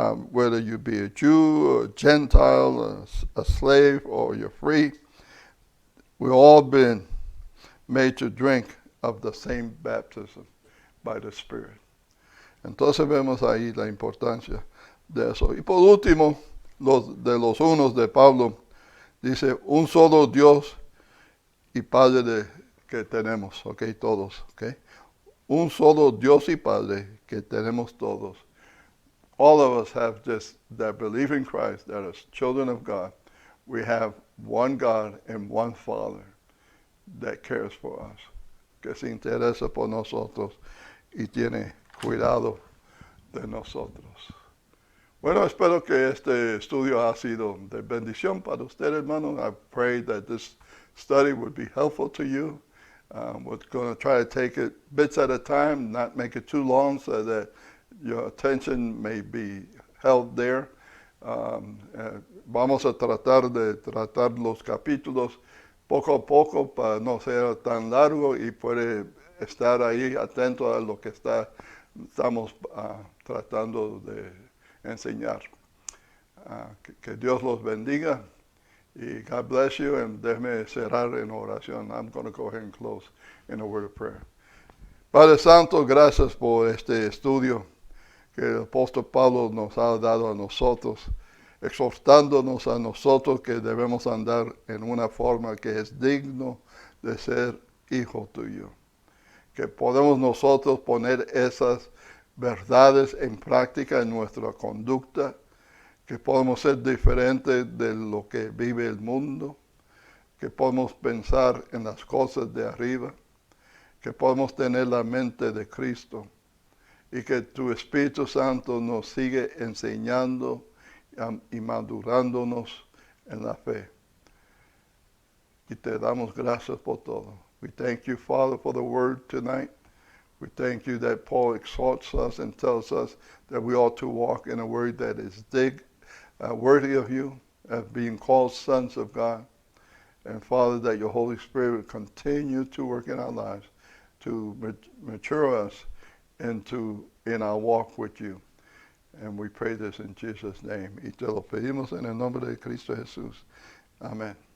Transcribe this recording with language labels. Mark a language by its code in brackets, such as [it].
[en] Whether you be a Jew, a Gentile, a slave, or you're free, we've all been made to drink of the same baptism by the Spirit. [es] Entonces vemos ahí la importancia de eso. Y por último, de los unos de Pablo, dice, un solo Dios y Padre que tenemos, ok, todos, ok. Un solo Dios y Padre que tenemos todos. [en] All of us have just that belief in Christ, that as children of God, we have one God and one Father that cares for us, [es] que se interesa por nosotros y tiene cuidado de nosotros. Bueno, espero que este estudio ha sido de bendición para usted, hermano. [en] I pray that this study would be helpful to you. We're going to try to take it bits at a time, not make it too long so that your attention may be held there. [es] Vamos a tratar de tratar los capítulos poco a poco para no ser tan largo y puede estar ahí atento a lo que estamos tratando de enseñar. Que Dios los bendiga. Y [en] God bless you, and [es] déjeme cerrar en oración. [en] I'm going to go ahead and close in a word of prayer. [es] Padre Santo, gracias por este estudio que el apóstol Pablo nos ha dado a nosotros, exhortándonos a nosotros que debemos andar en una forma que es digno de ser hijo tuyo. Que podemos nosotros poner esas verdades en práctica en nuestra conducta, que podemos ser diferentes de lo que vive el mundo, que podemos pensar en las cosas de arriba, que podemos tener la mente de Cristo y que tu Espíritu Santo nos sigue enseñando y madurándonos en la fe. Y te damos gracias por todo. [en] We thank you, Father, for the word tonight. We thank you that Paul exhorts us and tells us that we ought to walk in a word that is worthy of you, as being called sons of God. And Father, that your Holy Spirit will continue to work in our lives to mature us in our walk with you. And we pray this in Jesus' name. [es] Y te lo pedimos en el nombre de Cristo Jesús. Amén.